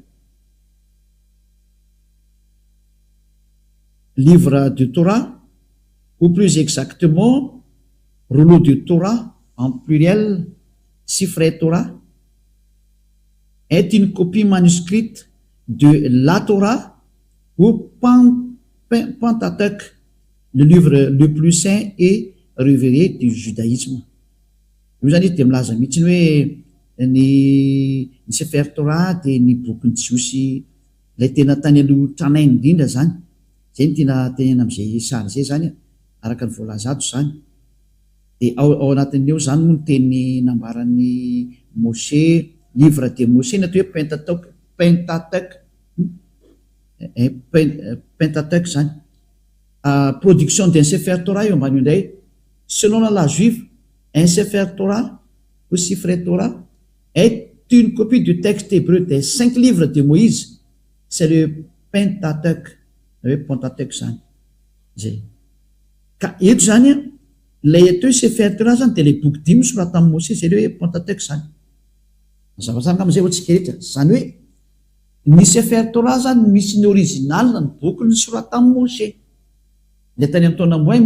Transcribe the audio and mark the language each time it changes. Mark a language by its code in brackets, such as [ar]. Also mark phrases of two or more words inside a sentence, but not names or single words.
[fr] livre de Torah ou plus exactement rouleau de Torah en pluriel Sifrei Torah est une copie manuscrite de la Torah ou Pentateuch, le livre le plus saint et révéré du judaïsme. [mg] Io zany dia milaza mihitsiny hoe ny Sefer Torah dia ny bokyny jiosy ilay tena tany aloha tranainy indrindra zany zay ny tena tenena amin'izay sary zay zany araka ny voalaza ato zany dia ao anatin'eo zany moa ny teny nambaran'ny Moshe [fr] livre de Moshe [mg] na atao hoe Pentateuch zany [fr] production d'un Sefer Torah [mg] eo ambany [fr] indray selon la loi juive un Sefer Torah ou Sifrei Torah est une copie du texte hébreu des 5 livres de Moïse, c'est le Pentateuch, Pentateuch [mg] zany zay ka eto zany lay eto hoe Sefer Torah zany dia lay boky 5 sorata amin'ny Moshe zay le hoe Pentateuch zany mazavazany amin'izay hoantsika rehetra zany hoe ny Sefer Torah zany misy ny original ny boky ny sorata amin'ny Moshe le tany amin'ny taona moins